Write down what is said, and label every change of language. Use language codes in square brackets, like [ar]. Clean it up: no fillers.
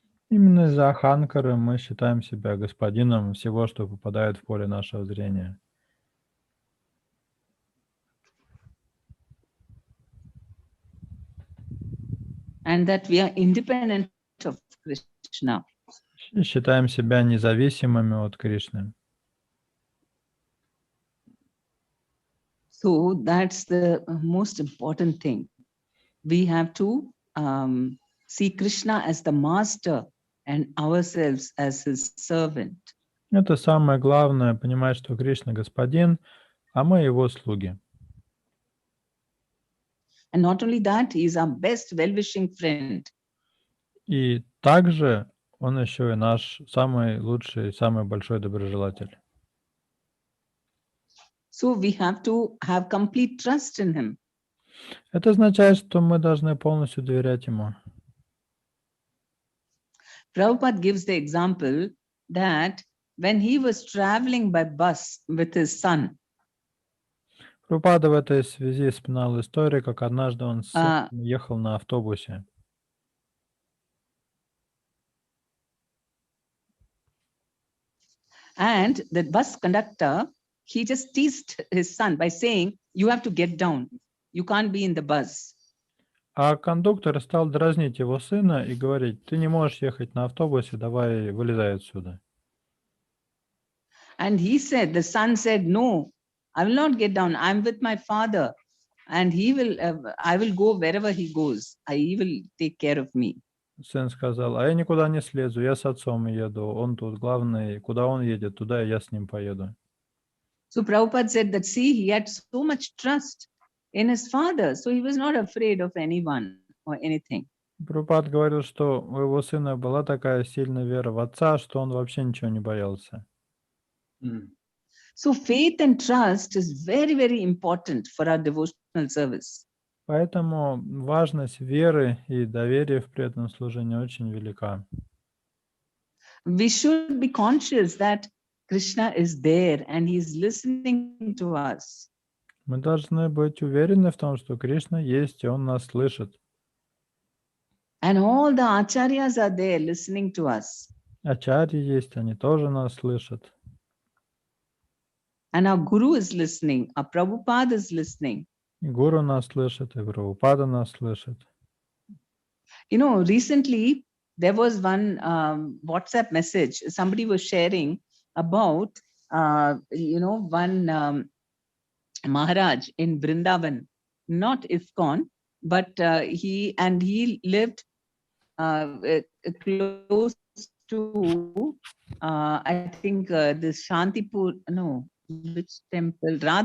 [ru] Именно из-за аханкары мы считаем себя господином всего, что попадает в поле нашего зрения. [en] And that we are independent of Krishna. [ru] И считаем себя независимыми от Кришны. [en] So that's the most important thing. We have to see Krishna as the master and ourselves as his servant. [ru] Это самое главное, понимать, что Кришна господин, а мы его слуги. [en] And not only that, he is our best well-wishing friend. [ru] И также он еще и наш самый лучший, самый большой доброжелатель. [en] So we have to have complete trust in him. [ru] Это означает, что мы должны полностью доверять ему. [en] Prabhupada gives the example that when he was traveling by bus with his son, [ru] Прабхупада в этой связи вспоминал историю, как однажды он с сыном ехал на автобусе. [en] and the bus conductor, he just teased his son by saying, you have to get down. You can't be in the bus. [ru] А кондуктор стал дразнить его сына и говорить: ты не можешь ехать на автобусе, давай вылезай отсюда. [en] And he said, the son said, no, I will not get down. I'm with my father and he will, I will go wherever he goes. He will take care of me. [ru] Сын сказал: а я никуда не слезу, я с отцом еду, он тут главный, куда он едет, туда и я с ним поеду. [en] So Prabhupada said that, see, he had so much trust in his father, so he was not afraid of anyone or anything. [ru] Прабхупад говорил, что у его сына была такая сильная вера в отца, что он вообще ничего не боялся. [en] So faith and trust is very, very important for our devotional service. [ru] Поэтому важность веры и доверия в преданном служении очень велика. [en] We should be conscious that Krishna is there and he is listening to us. [ru] Мы должны быть уверены в том, что Кришна есть, и Он нас слышит. [en] And all the acharyas are there listening to us. [ru] Ачарьи есть, они тоже нас слышат. [en] And our guru is listening. Our Prabhupada is listening. [ru] И гуру нас слышит, и Прабхупада нас слышит. [en] You know, recently there was one WhatsApp message. Somebody was sharing about, one Maharaj in Vrindavan, not ISKCON, but he lived close to, I think, this Shantipur, no, which temple?